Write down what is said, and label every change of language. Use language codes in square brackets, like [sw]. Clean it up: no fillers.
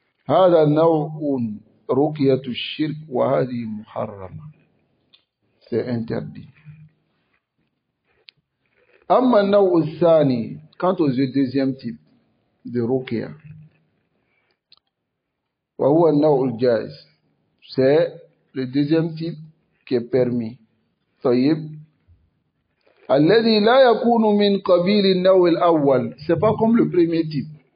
[ar] هذا نوع رقية الشرك وهذه محرمة. [fr] C'est interdit. [ar] أما النوع الثاني, [fr] quant au deuxième type de ruqya, [ar] وهو النوع الجائز, [fr] c'est le deuxième type qui est permis. [ar] طيب. الذي لا يكون من قبيل النوع الأول, [fr] c'est pas comme le premier type.